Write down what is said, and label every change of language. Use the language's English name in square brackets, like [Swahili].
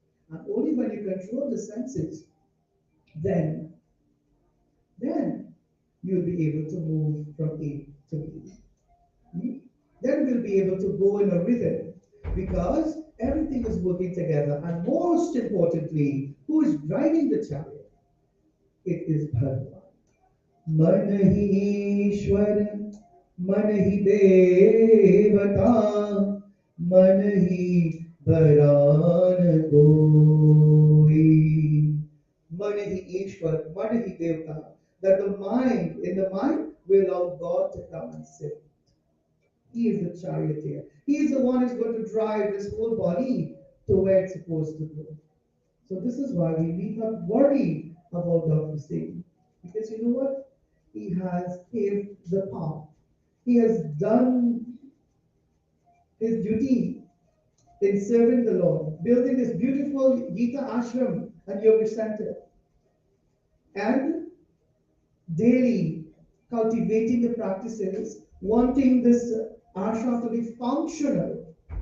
[English] And only when you control the senses, then, then you'll be able to move from A to B. Then we'll be able to go in a rhythm because everything is working together. And most importantly, who is driving the chariot? It is Bhagavan. [Hindi] मन ही ईश्वर मन ही देवता मन ही बरान कोई मन ही ईश्वर मन ही देवता [English] that the mind in the mind will allow God to come and sit. He is the charioteer. He is the one who's going to drive this whole body to where it's supposed to go. So this is why we need not worry about Dr. Singh. Because you know what? He has paved the path. He has done his duty in serving the Lord, building this beautiful Gita ashram and yoga center, and daily cultivating the practices, wanting this ashram to be functional